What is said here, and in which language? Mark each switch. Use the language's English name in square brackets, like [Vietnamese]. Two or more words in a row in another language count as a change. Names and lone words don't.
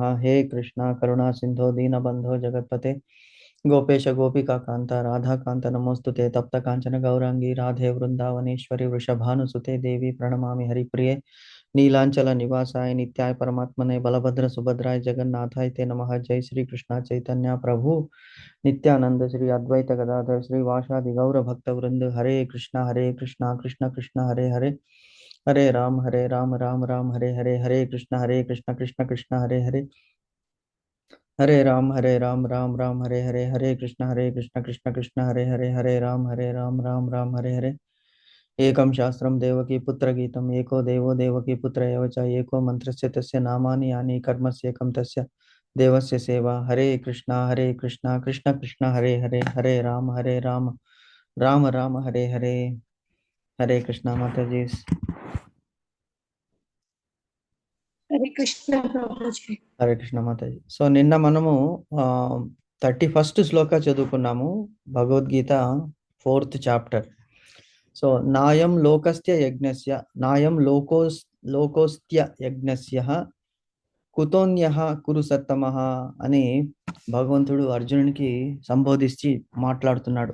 [Sanskrit] हे कृष्णा करुणा सिंधो दीनबंधो जगत्पते गोपेश गोपिका कांता राधा कांत नमोस्तुते तप्त कांचन गौरांगी राधे वृंदावनेश्वरी वृषभानुसुते देवी प्रणमामि हरिप्रिये नीलांचल निवासाय नित्याय परमात्मने बलभद्र सुभद्राय जगन्नाथाय ते नमः. जय श्री कृष्ण चैतन्य प्रभु नित्यानंद श्री अद्वैत गदाधर श्री वासादि गौर भक्त वृंद. हरे कृष्णा कृष्ण कृष्ण हरे हरे हरे राम राम राम हरे हरे. हरे कृष्ण कृष्ण कृष्ण हरे हरे हरे राम राम राम हरे हरे. हरे कृष्ण कृष्ण कृष्ण हरे हरे. हरे राम राम राम हरे हरे. एकं शास्त्रं देवकी पुत्र गीतम् एको देवो देवकी पुत्र एव च एको मंत्रस्य तस्य नामानि यानि कर्मस्येकं तस्य देवस्य सेवा. हरे कृष्णा कृष्ण कृष्ण हरे हरे. हरे राम राम राम हरे हरे. [Hindi] हरे कृष्णा माता जी. [Telugu] హరే కృష్ణ ప్రభుజీ. హరే కృష్ణ మాతాజీ. సో నిన్న మనము 31st శ్లోక చదువుకున్నాము, భగవద్గీత 4th చాప్టర్. సో [Sanskrit] నాయం లోకస్య యజ్ఞస్య నాయం లోకోస్త్య యజ్ఞస్య కుతోన్యః కురు సత్తమః [Telugu] అని భగవంతుడు అర్జునునికి సంబోధించి మాట్లాడుతున్నాడు.